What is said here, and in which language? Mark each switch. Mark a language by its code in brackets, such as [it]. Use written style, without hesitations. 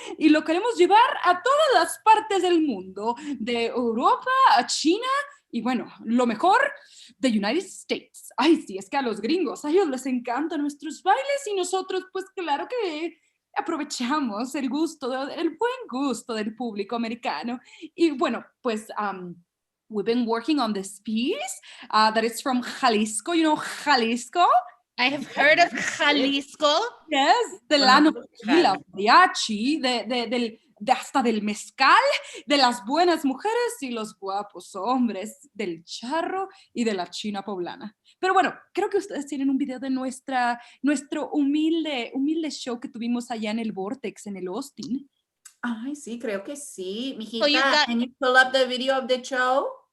[es] Y lo queremos llevar a todas las partes del mundo, de Europa a China, y bueno, lo mejor, the United States. Ay, sí, es que a los gringos, a ellos les encantan nuestros bailes y nosotros, pues claro que aprovechamos el buen gusto del público americano. Y bueno, pues [en] we've been working on this piece that is from Jalisco. You know Jalisco? I have heard of Jalisco. [es] Yes, de la tequila, mariachi, hasta del mezcal, de las buenas mujeres y los guapos hombres, del charro y de la china poblana. Pero bueno, creo que ustedes tienen un video de nuestro humilde show que tuvimos allá en el Vortex, en el Austin. Ay, sí, creo que sí. [en] Mijita, can you pull up the video of the show?